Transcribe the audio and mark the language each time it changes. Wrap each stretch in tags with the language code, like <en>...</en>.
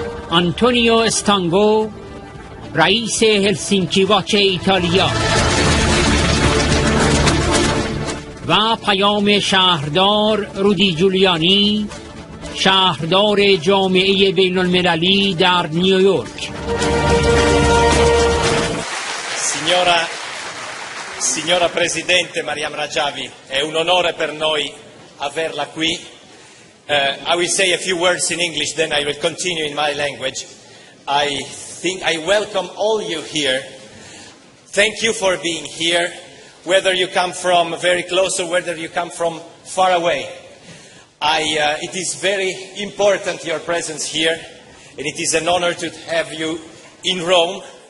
<fa>آنتونیو استانگو، رئیس هلسینکی واچ ایتالیا. و پیام شهردار رودی جولیانی، شهردار جامعه بین المللی در نیویورک.</fa> <it>Signora Presidente Mariam Rajavi, è un onore per noi averla qui.</it> <en>I will say a few words in English, then I will continue in my language. I welcome all you here. Thank you for being here, whether you come from very close or whether you come from far away. It is very important your presence here, and it is an honor to have you in Rome.</en>